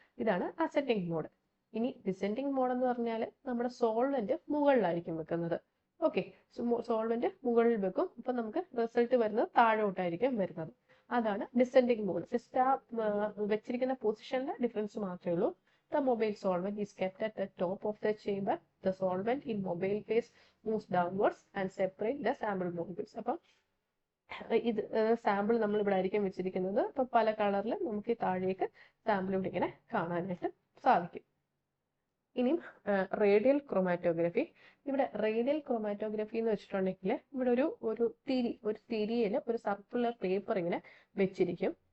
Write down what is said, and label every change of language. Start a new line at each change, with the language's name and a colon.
Malayalam: ഇതാണ് ascending mode. ഇനി descending mode എന്ന് പറഞ്ഞാൽ നമ്മുടെ സോൾവെന്റ് മുകളിലായിരിക്കും വെക്കുന്നത്. ഓക്കെ, സോൾവെന്റ് മുകളിൽ വെക്കും, അപ്പൊ നമുക്ക് റിസൾട്ട് വരുന്നത് താഴോട്ടായിരിക്കും വരുന്നത്. അതാണ് ഡിസെൻഡിങ് മോഡ്. ജസ്റ്റ് ആ വെച്ചിരിക്കുന്ന പൊസിഷനിലെ ഡിഫറൻസ് മാത്രമേ ഉള്ളൂ.
English: The mobile solvent is kept at the top of the chamber. The solvent in mobile phase moves downwards and separate the sample molecules.
Malayalam: അപ്പം ഇത് സാമ്പിൾ നമ്മൾ ഇവിടെ ആയിരിക്കും വെച്ചിരിക്കുന്നത്. അപ്പം പല കളറിൽ നമുക്ക് താഴേക്ക് സാമ്പിൾ ഇവിടെ ഇങ്ങനെ കാണാനായിട്ട് സാധിക്കും. ഇനിയും റേഡിയൽ ക്രോമാറ്റോഗ്രഫി. ഇവിടെ റേഡിയൽ ക്രോമാറ്റോഗ്രഫി എന്ന് വെച്ചിട്ടുണ്ടെങ്കിൽ ഇവിടെ ഒരു തിരിയിൽ ഒരു സർക്കുലർ പേപ്പർ ഇങ്ങനെ വെച്ചിരിക്കും.